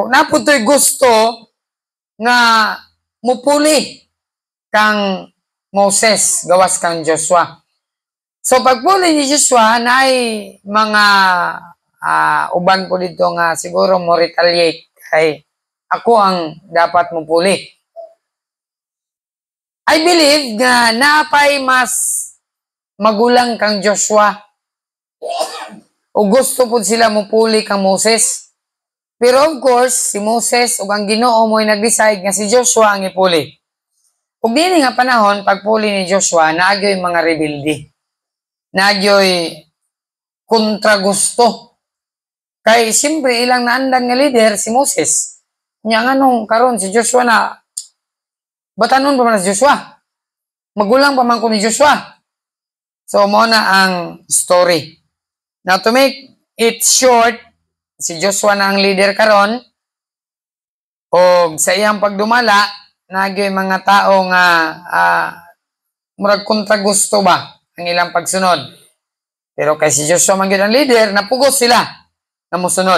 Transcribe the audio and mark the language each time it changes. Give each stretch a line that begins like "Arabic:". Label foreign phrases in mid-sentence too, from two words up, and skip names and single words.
Cebuano: Naputoy gusto nga mupuli kang Moses gawas kang Joshua. So pagpuli ni Joshua naay mga uban po dito nga siguro mo retaliate kay ako ang dapat mo puli.
English: I believe
Cebuano: nga napay mas magulang kang Joshua o gusto po sila mo puli kang Moses.
English: Pero of course,
Cebuano: si Moses ug ang Ginoo mo'y nag-decide nga si Joshua ang ipuli. Ug dinhi nga panahon pagpuli ni Joshua, naagyoy mga rebelde. Naagyoy kontra gusto. Kay siyempre ilang naandan nga leader si Moses. Nya nganong karon si Joshua na batanon pa man si Joshua. Magulang pa man ko ni Joshua.
English: So
Cebuano: mo na ang
English: story. Now to make it short,
Cebuano: si Joshua na ang leader karon. O sa iyang pagdumala, nagyoy mga tao nga murag kontra gusto ba ang ilang pagsunod. Pero kay si Joshua man gyud ang leader, napugos sila na mosunod.